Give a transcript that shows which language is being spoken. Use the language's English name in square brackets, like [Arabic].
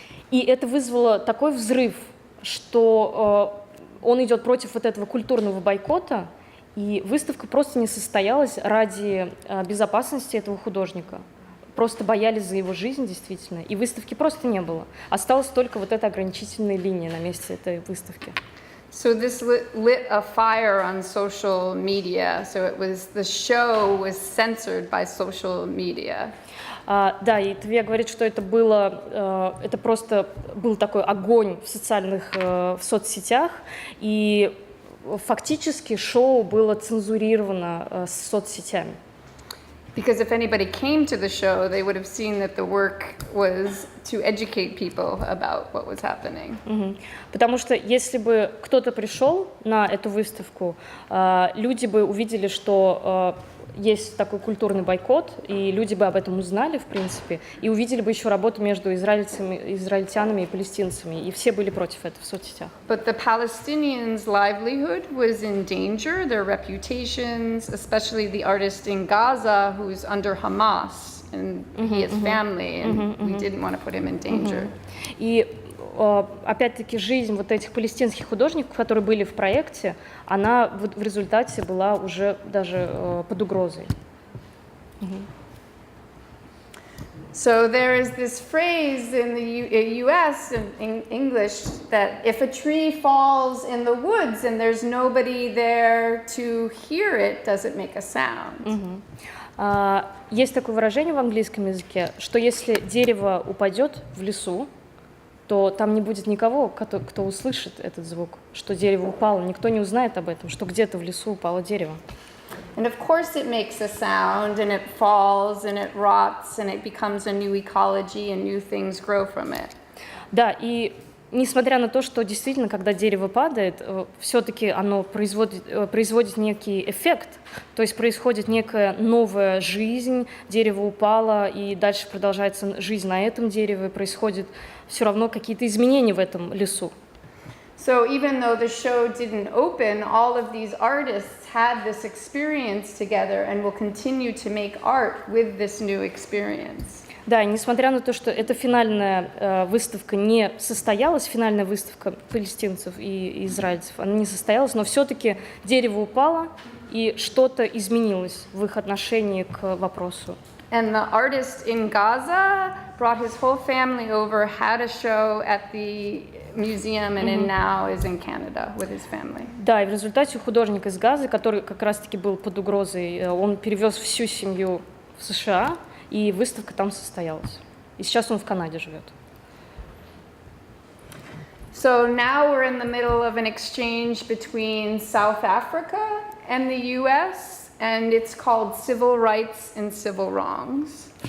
[Russian] И это вызвало такой взрыв, что он идет против вот этого культурного бойкота, и выставка просто не состоялась ради безопасности этого художника. Просто боялись за его жизнь, действительно, и выставки просто не было. Осталась только вот эта ограничительная линия на месте этой выставки. [English] So this lit a fire on social media. So the show was censored by social media. [Russian] Да, и Тавия говорит, что это просто был такой огонь в соцсетях, и фактически шоу было цензурировано соцсетями. [English] Because if anybody came to the show, they would have seen that the work was to educate people about what was happening. [Russian] Потому что если бы кто-то пришел на эту выставку, люди бы увидели, что есть такой культурный бойкот, и люди бы об этом узнали, в принципе, и увидели бы еще работу между израильтянами и палестинцами, и все были против этого в соцсетях. [English] But the Palestinians' livelihood was in danger, their reputations, especially the artist in Gaza who's under Hamas, and he has family, and we didn't want to put him in danger. [Russian] И опять-таки жизнь вот этих палестинских художников, которые были в проекте, она в результате была уже даже под угрозой. [English] So there is this phrase in the U.S. in English that if a tree falls in the woods and there's nobody there to hear it, does it make a sound? [Russian] Есть такое выражение в английском языке, что если дерево упадет в лесу, то там не будет никого, кто услышит этот звук, что дерево упало, никто не узнает об этом, что где-то в лесу упало дерево. [English] And of course it makes a sound, and it falls, and it rots, and it becomes a new ecology, and new things grow from it. [Russian] Да, и несмотря на то, что действительно, когда дерево падает, все-таки оно производит некий эффект, то есть происходит некая новая жизнь, дерево упало, и дальше продолжается жизнь на этом дереве, происходят все равно какие-то изменения в этом лесу. [English] So even though the show didn't open, all of these artists had this experience together and will continue to make art with this new experience. [Russian] Да, и несмотря на то, что эта финальная выставка не состоялась, финальная выставка палестинцев и израильцев, она не состоялась, но все-таки дерево упало, и что-то изменилось в их отношении к вопросу. [English] And the artist in Gaza brought his whole family over, had a show at the museum, and now is in Canada with his family. [Russian] Да, и в результате художник из Газы, который как раз-таки был под угрозой, он перевез всю семью в США, и выставка там состоялась. И сейчас он в Канаде живет. [English] So now we're in the middle of an exchange between South Africa and the US. And it's called Civil Rights and Civil Wrongs.